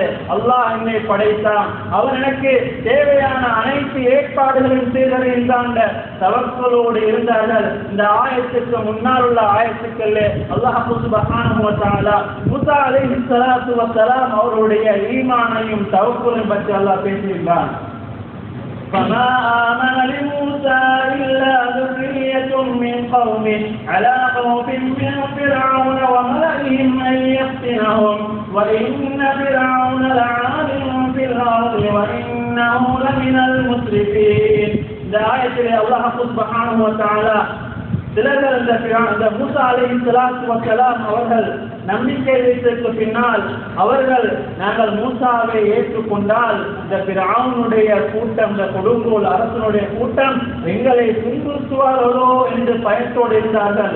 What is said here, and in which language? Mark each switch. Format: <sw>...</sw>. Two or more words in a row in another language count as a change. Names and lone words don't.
<ta>அல்லாஹ் என்னை படைத்தான், அவர் எனக்கு தேவையான அனைத்து ஏற்பாடுகளையும் செய்தறிந்தாண்ட தவக்கலோடு இருந்தார்கள். இந்த ஆயத்துக்கு முன்னால் உள்ள ஆயத்துக்களே</ta> <ar>الله سبحانه وتعالى موسى عليه الصلاة والسلام</ar> <ta>அவருடைய ஈமானையும் தவக்கலையும் பற்றி அல்லாஹ் பேசுகின்றான்.</ta> <ar>فما آمن لموسى إلا ذرية من قومه على خوف من فرعون وملئهم أن يفتنهم وإن فرعون لعال في الأرض وإنه لمن المسرفين.</ar> <ta>இந்த ஆயத்திலே</ta> <ar>الله سبحانه وتعالى</ar> <ta>சிலர்கள் இந்த</ta> <ar>موسى عليه الصلاة والسلام</ar> <ta>அவர்கள் நம்பிக்கை வைத்ததற்கு பின்னால் அவர்கள் நாங்கள் மூசாவை ஏற்றுக்கொண்டால் இந்த ஃபிரௌனுடைய கூட்டம், இந்த கொடுங்கோல் அரசனுடைய கூட்டம் எங்களை துன்புறுத்துவார்களோ என்று பயத்தோடு இருந்தார்கள்.</ta>